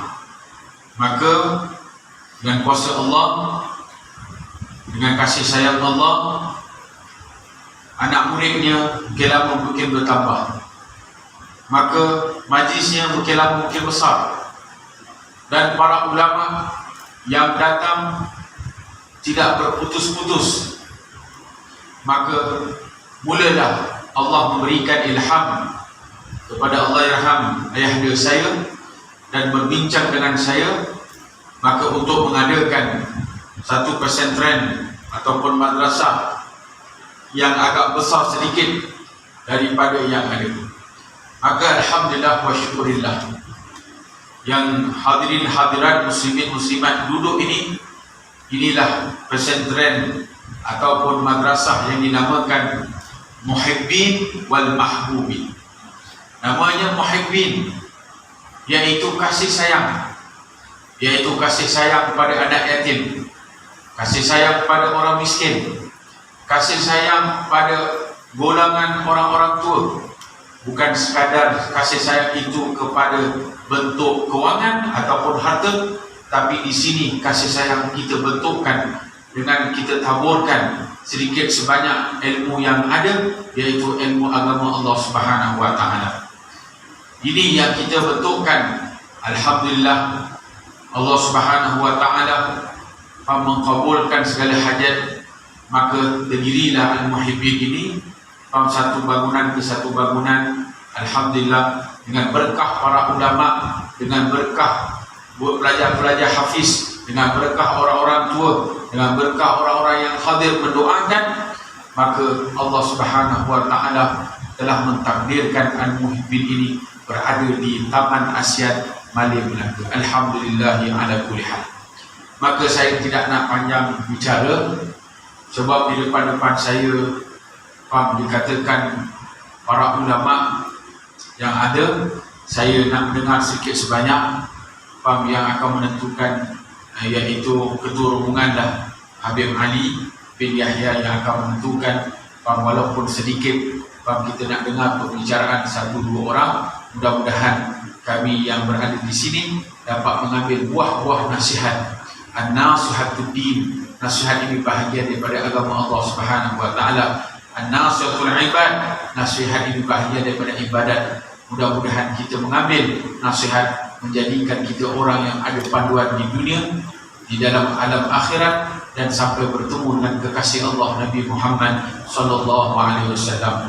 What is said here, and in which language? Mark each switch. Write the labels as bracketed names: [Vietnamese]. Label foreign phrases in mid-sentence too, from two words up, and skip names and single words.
[Malay] Maka dengan kuasa Allah, dengan kasih sayang Allah, anak muridnya makin lama makin bertambah, maka majlisnya makin lama makin besar, dan para ulama yang datang tidak berputus-putus. Maka mulalah Allah memberikan ilham kepada Allahyarham ayahda saya dan berbincang dengan saya, maka untuk mengadakan satu pesantren ataupun madrasah yang agak besar sedikit daripada yang ada. Maka [Arabic] الحمد لله والشكر لله, [Malay] yang hadirin hadirat muslimin muslimat duduk ini, inilah pesantren ataupun madrasah yang dinamakan Muhibbin wal Mahbubin. Namanya Muhibbin, iaitu kasih sayang, iaitu kasih sayang kepada anak yatim, kasih sayang kepada orang miskin, kasih sayang pada golongan orang-orang tua. Bukan sekadar kasih sayang itu kepada bentuk kewangan ataupun harta, tapi di sini kasih sayang kita bentukkan dengan kita taburkan sedikit sebanyak ilmu yang ada, yaitu ilmu agama Allah [Arabic] سبحانه وتعالى. [Malay] Ini yang kita bentukkan. Alhamdulillah, Allah [Arabic] سبحانه وتعالى [Malay] mengabulkan segala hajat. Maka terdirilah Al-Muhibbin ini satu bangunan ke satu bangunan. Alhamdulillah, dengan berkah para ulama, dengan berkah pelajar-pelajar hafiz, dengan berkah orang-orang tua, dengan berkah orang-orang yang hadir mendoakan, maka Allah [Arabic] سبحانه وتعالى [Malay] telah mentakdirkan Al-Muhibbin ini berada di Taman Asyad Malia Melaka. [Arabic] الحمد لله على كل حال. [Malay] Maka saya tidak nak panjang bicara, sebab di depan-depan saya dikatakan para ulama yang ada. Saya nak dengar sikit sebanyak yang akan menentukan, iaitu ketua rombongan dah Habib Ali bin Yahya yang akan menentukan. Walaupun sedikit kita nak dengar perbicaraan satu dua orang, mudah-mudahan kami yang berada di sini dapat mengambil buah-buah nasihat. [Arabic] النصيحة الدين, [Malay] nasihat ini bahagian daripada agama Allah [Arabic] سبحانه وتعالى. النصيحة العباد, [Malay] nasihat ini bahagian daripada ibadat. Mudah-mudahan kita mengambil nasihat, menjadikan kita orang yang ada panduan di dunia, di dalam alam akhirat, dan sampai bertemu dengan kekasih Allah Nabi Muhammad [Arabic] صلى الله عليه وسلم.